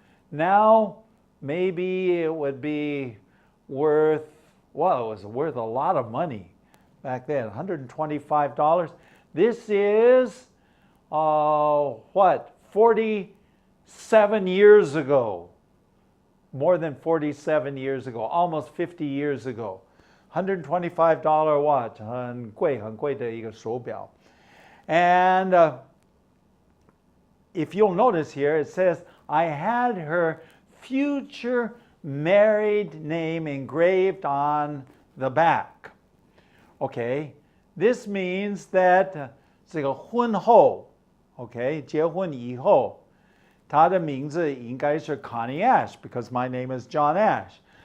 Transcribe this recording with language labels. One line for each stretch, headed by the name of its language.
English: Now, maybe it would be worth, well, it was worth a lot of money back then, $125. This is, 47 years ago. More than 47 years ago, almost 50 years ago. $125 watch,
Chinese: 很贵的一个手表.
English: And if you'll notice here, it says, I had her future married name engraved on the back. Okay, this means that
Chinese: 这个婚后,
English: okay,
Chinese: 结婚以后, 她的名字应该是
English: Connie Ash, because my name is John Ash.